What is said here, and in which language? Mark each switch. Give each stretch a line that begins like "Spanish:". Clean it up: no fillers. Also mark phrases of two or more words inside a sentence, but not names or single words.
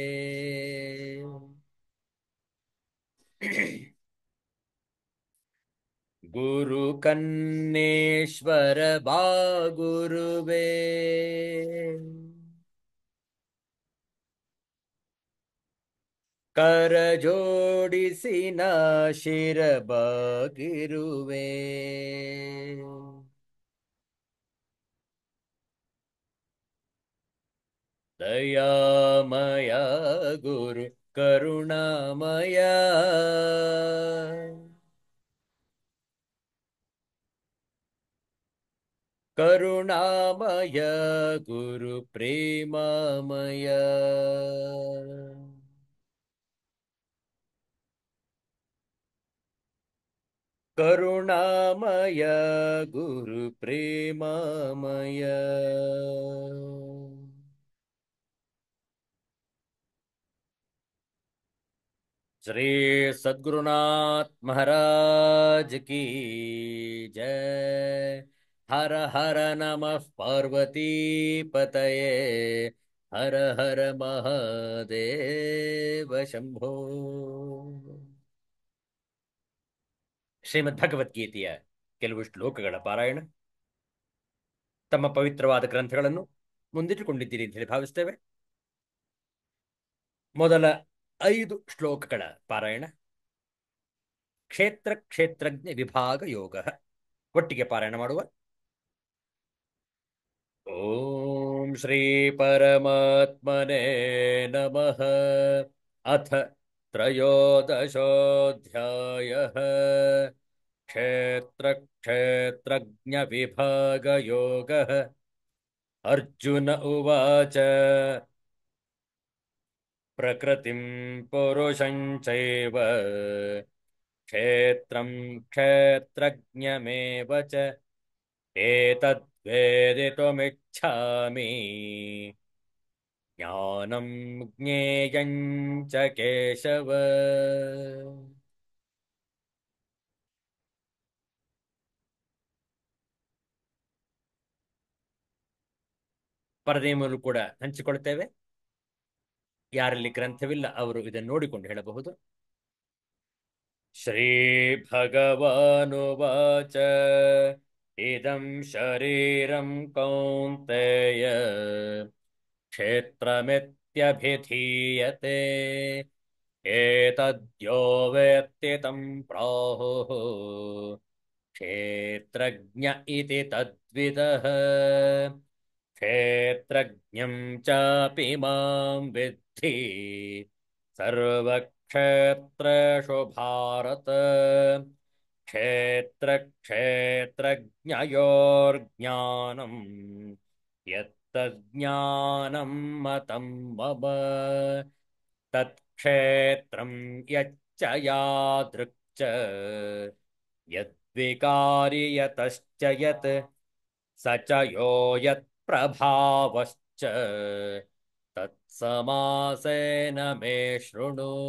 Kannada: ಗುರು ಕನ್ನೇಶ್ವರ ಬಾ ಗುರುವೆ। ಕರ ಜೋಡಿಸಿನ ಶಿರಬಾಗಿರುವೆ. ದಯಾಮಯ ಗುರು ಕರುಣಾಮಯ. ಕರುಣಾಮಯ ಗುರು ಪ್ರೇಮಮಯ. ಕರುಣಾಮಯ ಗುರು ಪ್ರೇಮಮಯ.
Hindi: श्री सद्गुरुनाथ महाराज की जय।
Sanskrit: हर हर नमः पार्वती पतये। हर हर महादेव शंभो।
Kannada: ಶ್ರೀಮದ್ ಭಗವದ್ಗೀತೆಯ ಕೆಲವು ಶ್ಲೋಕಗಳ ಪಾರಾಯಣ. ತಮ್ಮ ಪವಿತ್ರವಾದ ಗ್ರಂಥಗಳನ್ನು ಮುಂದಿಟ್ಟುಕೊಂಡಿದ್ದೀರಿ ಅಂತ ಹೇಳಿ ಭಾವಿಸ್ತೇವೆ. ಮೊದಲ 5 ಶ್ಲೋಕಗಳ ಪಾರಾಯಣ. ಕ್ಷೇತ್ರ ಕ್ಷೇತ್ರಜ್ಞ ವಿಭಾಗ ಯೋಗ. ಒಟ್ಟಿಗೆ ಪಾರಾಯಣ ಮಾಡುವ.
Sanskrit: ಓಂ ಶ್ರೀ ಪರಮಾತ್ಮನೇ ನಮಃ. ಅಥ ತ್ರಯೋದಶೋऽಧ್ಯಾಯಃ. ಕ್ಷೇತ್ರ ಕ್ಷೇತ್ರಜ್ಞ ವಿಭಾಗ ಯೋಗಃ. ಅರ್ಜುನ ಉವಾಚ. ಪ್ರಕೃತಿಂ ಪುರುಷಂ ಚೈವ ಕ್ಷೇತ್ರಂ ಕ್ಷೇತ್ರಜ್ಞಮೇವ ಚ ಏತದ್ವೇದಿತುಮಿಚ್ಛಾಮಿ ಜ್ಞಾನಂ ಜ್ಞೇಯಂ ಚ ಕೇಶವ.
Kannada: ಪರದೆಯ ಮೂಲಕ ಕೂಡ ಹಂಚಿಕೊಳ್ತೇವೆ. ಯಾರಲ್ಲಿ ಗ್ರಂಥವಿಲ್ಲ ಅವರು ಇದನ್ನು ನೋಡಿಕೊಂಡು ಹೇಳಬಹುದು.
Sanskrit: ಶ್ರೀ ಭಗವಾನುವಾಚ. ಇದಂ ಶರೀರಂ ಕೌಂತೆಯ ಕ್ಷೇತ್ರಮಿತ್ಯಭಿಧೀಯತೆ. ಏತದ್ಯೋ ವೇತ್ತಿ तं ಪ್ರಾಹುಃ ಕ್ಷೇತ್ರಜ್ಞ ಇತಿ ತದ್ವಿದಃ. ಕ್ಷೇತ್ರಜ್ಞಂ ಚಾಪಿ ಮಾಂ ವಿದ್ಧಿ ಸರ್ವಕ್ಷೇತ್ರೇಷು ಭಾರತ. ಕ್ಷೇತ್ರ ಕ್ಷೇತ್ರಜ್ಞಯೋರ್ಜ್ಞಾನಂ ಯತ್ತಜ್ಞಾನಂ ಮತಂ ಮಮ. ತತ್ಕ್ಷೇತ್ರಂ ಯಚ್ಚ ಯಾದೃಕ್ ಚ ಯದ್ವಿಕಾರಿ ಯತಶ್ಚ ಯತ್ ಸ ಚ ಯೋ ಯತ್ ಪ್ರಭಾವಶ್ಚ ತತ್ಸಮಾಸೇನ ಮೇ ಶೃಣು.